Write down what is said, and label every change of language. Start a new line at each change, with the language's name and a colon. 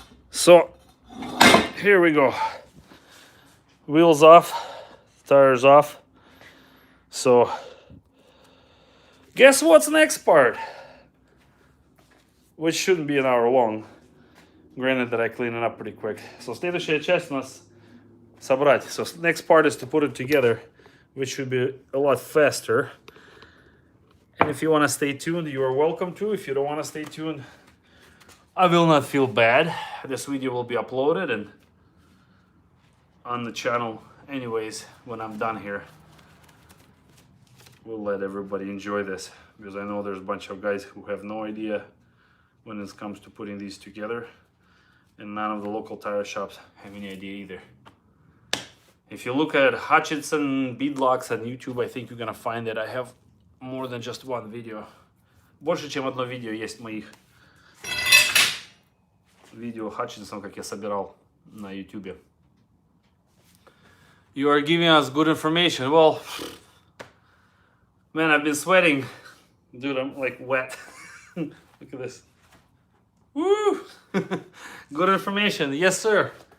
English: So, here we go. Wheels off, tires off. So, guess what's next part? Which shouldn't be an hour long. Granted that I clean it up pretty quick. So,
Russian: следующая часть у нас собрать.
English: So, next part is to put it together, which should be a lot faster. And if you want to stay tuned, you are welcome to. If you don't want to stay tuned, I will not feel bad. This video will be uploaded and on the channel anyways when I'm done here. We'll let everybody enjoy this, because I know there's a bunch of guys who have no idea when it comes to putting these together, and none of the local tire shops have any idea either. If you look at Hutchinson Beadlocks on YouTube, I think you're gonna find that I have more than just one video.
Russian: Больше, чем одно видео есть моих видео Hutchinson, как я собирал на YouTube.
English: You are giving us good information. Well, man, I've been sweating. Dude, I'm like wet. Look at this. Woo! Good information. Yes, sir.